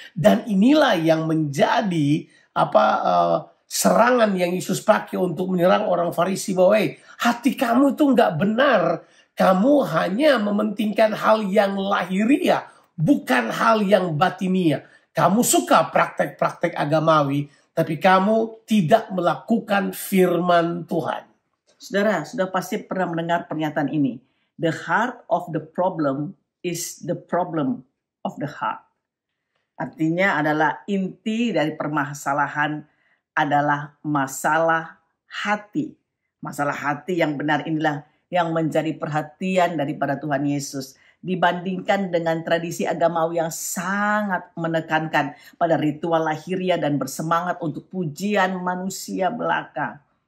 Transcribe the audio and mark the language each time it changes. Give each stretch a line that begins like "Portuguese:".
Indonesian: Dan inilah yang menjadi serangan yang Yesus pakai untuk menyerang orang Farisi bahwa hati kamu itu nggak benar. Kamu hanya mementingkan hal yang lahiriah, bukan hal yang batinia. Kamu suka praktek-praktek agamawi, tapi kamu tidak melakukan firman Tuhan. Saudara, sudah pasti pernah mendengar pernyataan ini.
English: The heart of the problem is the problem of the heart.
Indonesian: Artinya adalah inti dari permasalahan adalah masalah hati. Masalah hati yang benar inilah yang menjadi perhatian daripada Tuhan Yesus. Dibandingkan dengan tradisi agamawi yang sangat menekankan pada ritual lahiriah dan bersemangat untuk pujian manusia belaka.